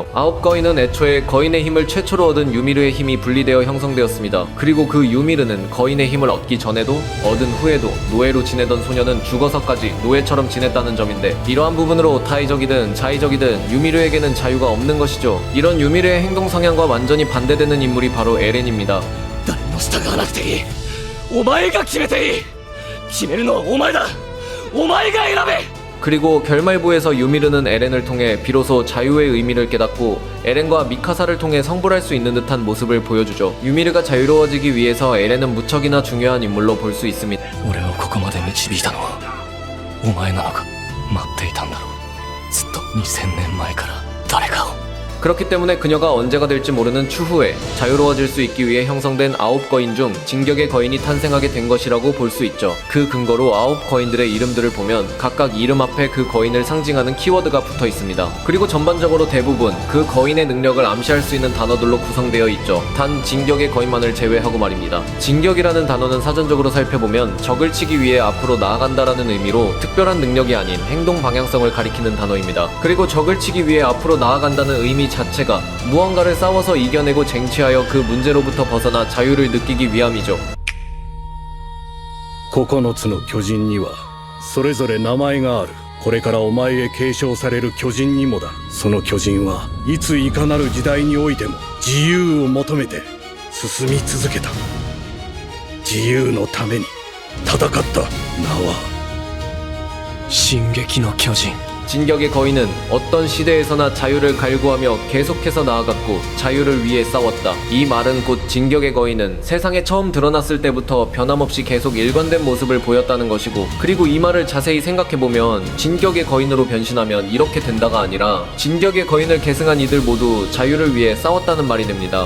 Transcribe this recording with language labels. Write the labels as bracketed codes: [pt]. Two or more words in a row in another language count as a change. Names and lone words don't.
[ko] 아홉 거인은 애초에 거인의 힘을 최초로 얻은 유미르의 힘이 분리되어 형성되었습니다. 그리고 그 유미르는 거인의 힘을 얻기 전에도 얻은 후에도 노예로 지내던 소녀는 죽어서까지 노예처럼 지냈다는 점인데, 이러한 부분으로 타의적이든 자의적이든 유미르에게는 자유가 없는 것이죠. 이런 유미르의 행동 성향과 완전히 반대되는 인물이 바로 에렌입니다. [ja] 誰も従わなくていい。お前が決めていい。決めるのはお前だ。お前が選べ。 [ko] 그리고 결말부에서 유미르는 에렌을 통해 비로소 자유의 의미를 깨닫고 에렌과 미카사를 통해 성불할 수 있는 듯한 모습을 보여주죠. 유미르가 자유로워지기 위해서 에렌은 무척이나 중요한 인물로 볼 수 있습니다. [ja] 俺をここまで導いたのはお前なのか。待っていたんだろう。ずっと2000年前から誰かを。 [ko] 그렇기 때문에 그녀가 언제가 될지 모르는 추후에 자유로워질 수 있기 위해 형성된 아홉 거인 중 진격의 거인이 탄생하게 된 것이라고 볼 수 있죠. 그 근거로 아홉 거인들의 이름들을 보면 각각 이름 앞에 그 거인을 상징하는 키워드가 붙어 있습니다. 그리고 전반적으로 대부분 그 거인의 능력을 암시할 수 있는 단어들로 구성되어 있죠. 단 진격의 거인만을 제외하고 말입니다. 진격이라는 단어는 사전적으로 살펴보면 적을 치기 위해 앞으로 나아간다라는 의미로 특별한 능력이 아닌 행동 방향성을 가리키는 단어입니다. 그리고 적을 치기 위해 앞으로 나아간다는 의미 자체가 무언가를 싸워서 이겨내고 쟁취하여 그 문제로부터 벗어나 자유를 느끼기 위함이죠. [ja] 9 つの巨人にはそれぞれ名前がある。これからお前へ継承される巨人にもだ。その巨人はいついかなる時代においても自由を求めて進み続けた。自由のために戦った。名は進撃の巨人。 [ko] 진격의 거인은 어떤 시대에서나 자유를 갈구하며 계속해서 나아갔고 자유를 위해 싸웠다. 이 말은 곧 진격의 거인은 세상에 처음 드러났을 때부터 변함없이 계속 일관된 모습을 보였다는 것이고, 그리고 이 말을 자세히 생각해보면 진격의 거인으로 변신하면 이렇게 된다가 아니라 진격의 거인을 계승한 이들 모두 자유를 위해 싸웠다는 말이 됩니다.